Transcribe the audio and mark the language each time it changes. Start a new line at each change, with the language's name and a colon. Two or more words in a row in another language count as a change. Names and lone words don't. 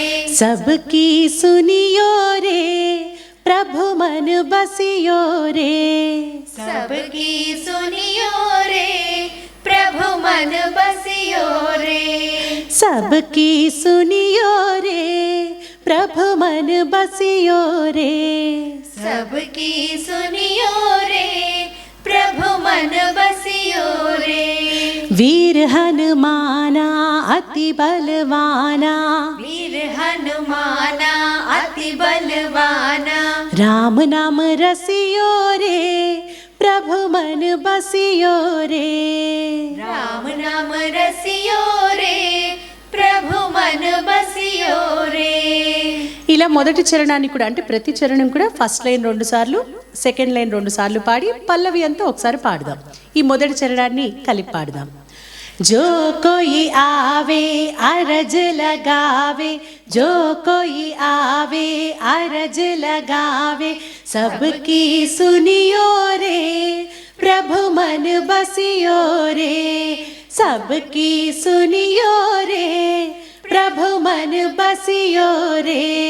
Hindi: सबकी सुनियो रे, प्रभु मन बसियो रे। सबकी सुनियो रे, प्रभु मन बसियो रे। सबकी सुनियो रे, प्रभु मन बसियो रे। सबकी सुनियो रे, प्रभु मन बसियो रे। वीर हनुमाना अति बलवाना, वीर हनुमाना अति बलवाना। राम नाम रसियो रे, प्रभु मन बसियो रे। राम नाम रसियो रे, प्रभु मन बसियो रे।
Telugu: ఇలా మొదటి చరణాన్ని కూడా అంటే ప్రతి చరణం కూడా
English: first line
Telugu: 2 సార్లు,
English: second line
Telugu: 2 సార్లు పాడి పల్లవి అంతా ఒకసారి పాడదాం. ఈ మొదటి చరణాన్ని కలిపి పాడదాం.
Hindi: जो कोई आवे, अरज लगावे, जो कोई आवे, अरज लगावे। सबकी सुनियो रे, प्रभु मन बसियो रे। सबकी सुनियो रे, प्रभु मन बसियो रे।